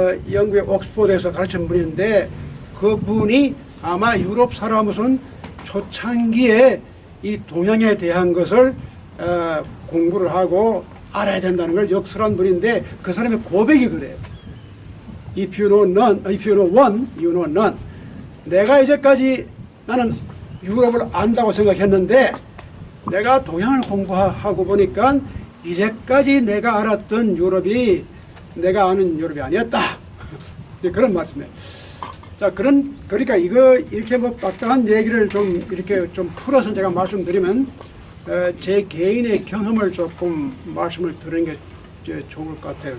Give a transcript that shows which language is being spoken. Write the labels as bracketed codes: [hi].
[ko] 영국의 옥스포드에서 가르친 분인데 그분이 아마 유럽 사람으로서는 초창기에 이 동양에 대한 것을 공부를 하고 알아야 된다는 걸 역설한 분인데 그 사람의 고백이 그래요. [en] If you know none, if you know one, you know none. [ko] 내가 이제까지 나는 유럽을 안다고 생각했는데 내가 동양을 공부하고 보니까 이제까지 내가 알았던 유럽이 내가 아는 유럽이 아니었다. 그런 말씀이에요. 자, 그러니까 이거 이렇게 뭐 빡빡한 얘기를 좀 이렇게 좀 풀어서 제가 말씀드리면 제 개인의 경험을 조금 말씀을 드리는 게 좋을 것 같아요.